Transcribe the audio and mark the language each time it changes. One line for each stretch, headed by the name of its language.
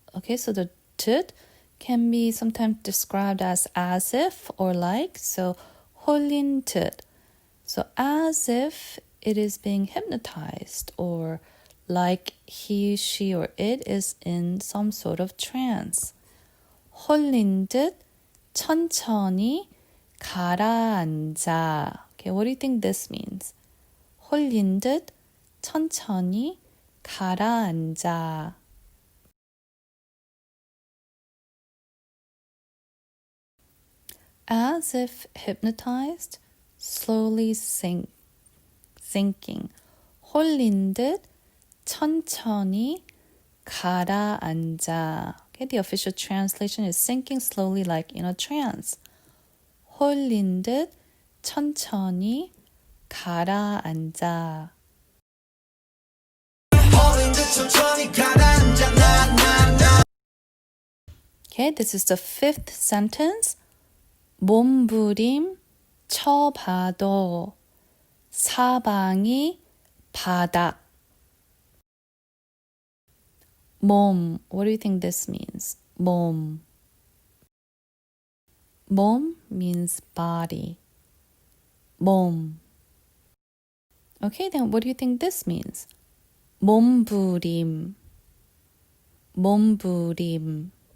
English: Okay, so the 듯 can be sometimes described as if or like.
Korean: So 홀린 듯.
English: So as if it is being hypnotized or like he, she, or it is in some sort of trance.
Korean: 홀린 듯 천천히 가라앉아.
English: Okay, what do you think this means?
Korean: 홀린 듯 천천히 가라앉아.
English: As if hypnotized, slowly sinking.
Korean: 홀린 듯 천천히 가라앉아.
English: Okay, the official translation is sinking slowly like in a trance.
Korean: 홀린 듯 천천히 가라앉아.
English: Okay, this is the fifth sentence.
Korean: 몸부림쳐봐도 사방이 바닥.
English: 몸, what do you think this means?
Korean: 몸.
English: 몸 means body. 몸. Okay, then what do you think this means?
Korean: 몸부림. 몸부림.